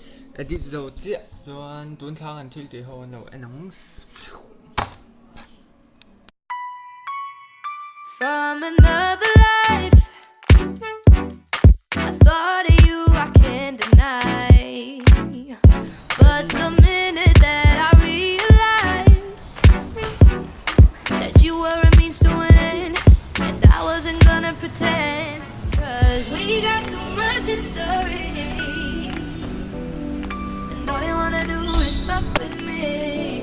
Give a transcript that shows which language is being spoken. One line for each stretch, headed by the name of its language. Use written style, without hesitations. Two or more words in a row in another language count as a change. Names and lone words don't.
Mizo: dit zo tia chuan tun thlang an thil ti ho an lo enang
English: From another life, I thought of you, I can't deny. But the minute that I realized that you were a means to an end, and I wasn't gonna pretend, 'cause we got too much history, and all you wanna do is fuck with me.